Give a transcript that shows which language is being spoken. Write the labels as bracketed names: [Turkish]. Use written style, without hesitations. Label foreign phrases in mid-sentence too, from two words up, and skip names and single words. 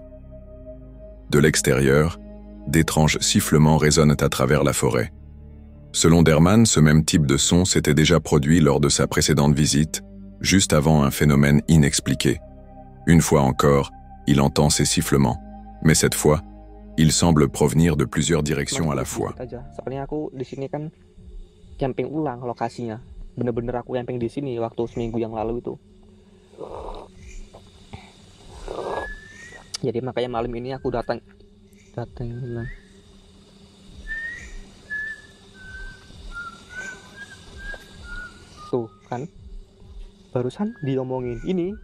[French] De l'extérieur, d'étranges sifflements résonnent à travers la forêt. Selon Derman, ce même type de son s'était déjà produit lors de sa précédente visite, juste avant un phénomène inexpliqué. Une fois encore, il entend ces sifflements, mais cette fois, il semble provenir de plusieurs directions à la fois. [Indonesian] Soalnya aku di sini kan camping ulang lokasinya. Bener-bener aku camping di sini waktu seminggu yang lalu itu. Jadi makanya malam ini aku datang. Tuh kan, barusan diomongin ini.